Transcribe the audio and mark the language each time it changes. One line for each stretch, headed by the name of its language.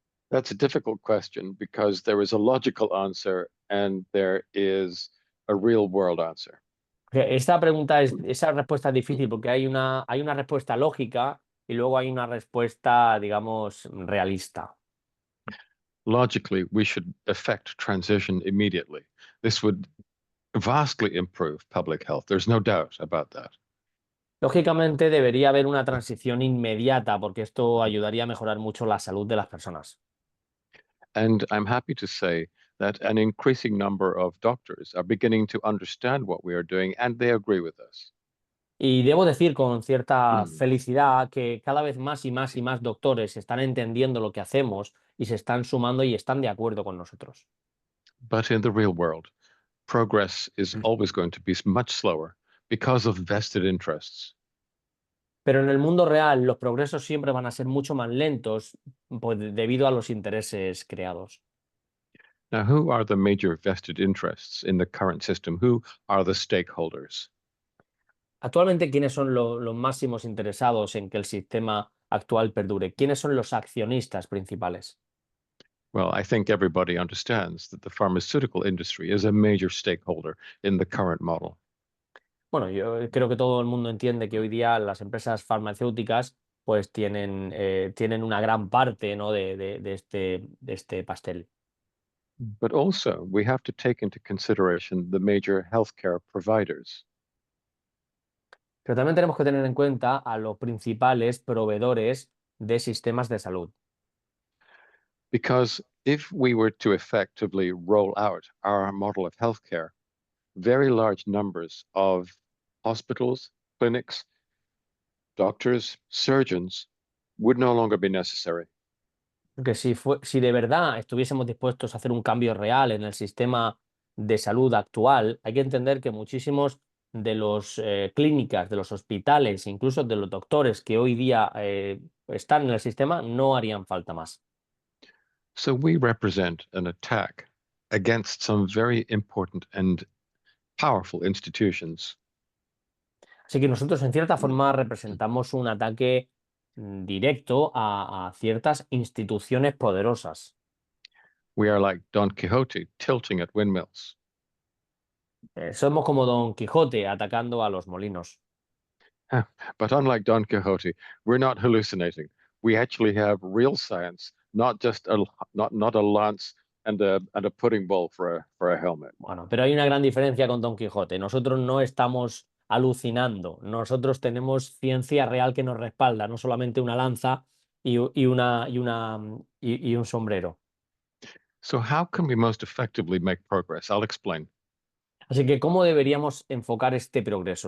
English: That's a difficult question because there is a logical answer and there is a real world answer.
Spanish: Esta esa respuesta es difícil porque hay una respuesta lógica y luego hay una respuesta, digamos, realista.
English: Logically, we should effect transition immediately. This would vastly improve public health. There's no doubt about that.
Spanish: Lógicamente debería haber una transición inmediata porque esto ayudaría a mejorar mucho la salud de las personas.
English: And I'm happy to say that an increasing number of doctors are beginning to understand what we are doing and they agree with us.
Spanish: Y debo decir con cierta felicidad que cada vez más y más y más doctores están entendiendo lo que hacemos y se están sumando y están de acuerdo con nosotros.
English: But in the real world, progress is always going to be much slower because of vested interests.
Spanish: Pero en el mundo real los progresos siempre van a ser mucho más lentos pues, debido a los intereses creados.
English: Now, who are the major vested interests in the current system? Who are the stakeholders?
Spanish: Actualmente, ¿quiénes son los máximos interesados en que el sistema actual perdure? ¿Quiénes son los accionistas principales?
English: Well, I think everybody understands that the pharmaceutical industry is a major stakeholder in the current model.
Spanish: Bueno, yo creo que todo el mundo entiende que hoy día las empresas farmacéuticas pues tienen una gran parte, ¿no? de este pastel.
English: But also, we have to take into consideration the major healthcare providers.
Spanish: Pero también tenemos que tener en cuenta a los principales proveedores de sistemas de salud.
English: Because if we were to effectively roll out our model of healthcare, very large numbers of hospitals, clinics, doctors, surgeons would no longer be necessary.
Spanish: Porque si de verdad estuviésemos dispuestos a hacer un cambio real en el sistema de salud actual, hay que entender que muchísimos de los clínicas, de los hospitales, incluso de los doctores que hoy día están en el sistema, no harían falta más.
English: So we represent an attack against some very important and powerful institutions.
Spanish: Así que nosotros, en cierta forma, representamos un ataque directo a ciertas instituciones poderosas.
English: We are like Don Quixote tilting at windmills.
Spanish: Somos como Don Quijote atacando a los molinos.
English: But unlike Don Quixote, we're not hallucinating. We actually have real science, not just not a lance and a pudding bowl for a helmet.
Spanish: Bueno, pero hay una gran diferencia con Don Quijote. Nosotros no estamos alucinando. Nosotros tenemos ciencia real que nos respalda, no solamente una lanza y un sombrero.
English: So how can we most effectively make progress? I'll explain.
Spanish: Así que, ¿cómo deberíamos enfocar este progreso?